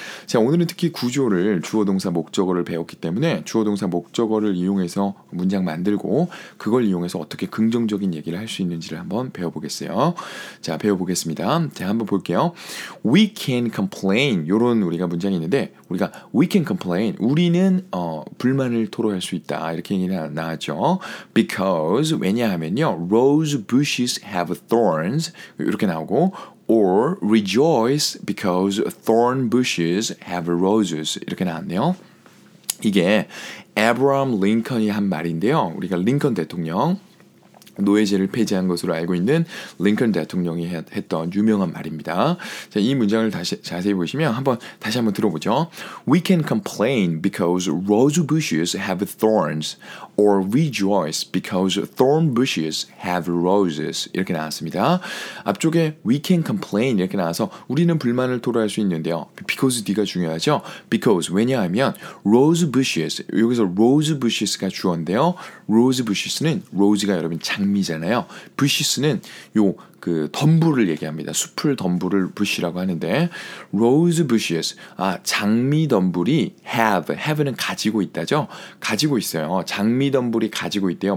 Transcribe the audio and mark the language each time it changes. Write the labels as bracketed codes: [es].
[ko] 자, 오늘은 특히 구조를 주어 동사 목적어를 배웠기 때문에 주어 동사 목적어를 이용해서 문장 만들고 그걸 이용해서 어떻게 긍정적인 얘기를 할 수 있는지를 한번 배워보겠어요. 자, 배워보겠습니다. 자, 한번 볼게요. [en] We can complain. [ko] 요런 우리가 문장이 있는데, 우리가 [en] we can complain. [ko] 우리는, 불만을 토로할 수 있다. 이렇게 얘기가 나왔죠. [en] Because, [ko] 왜냐하면요. [en] Rose bushes have thorns. [ko] 이렇게 나오고, [en] or rejoice because thorn bushes have roses. [ko] 이렇게 나왔네요. 이게, 에브라함 링컨이 한 말인데요. 우리가 링컨 대통령. 노예제를 폐지한 것으로 알고 있는 링컨 대통령이 했던 유명한 말입니다. 자, 이 문장을 다시 자세히 보시면 다시 한번 들어보죠. [en] We can complain because rose bushes have thorns or rejoice because thorn bushes have roses. [ko] 이렇게 나왔습니다. 앞쪽에 [en] we can complain [ko] 이렇게 나와서 우리는 불만을 토로할 수 있는데요. because D가 중요하죠. because 왜냐하면 rose bushes 여기서 rose bushes가 주어인데요. rose bushes는 rose가 여러분 장미잖아요. 부시스는 요 그 덤불을 얘기합니다. 숲을 덤불을 부시라고 하는데 로즈 부시스 아 장미 덤불이 have는 가지고 있다죠. 가지고 있어요. 장미 덤불이 가지고 있대요.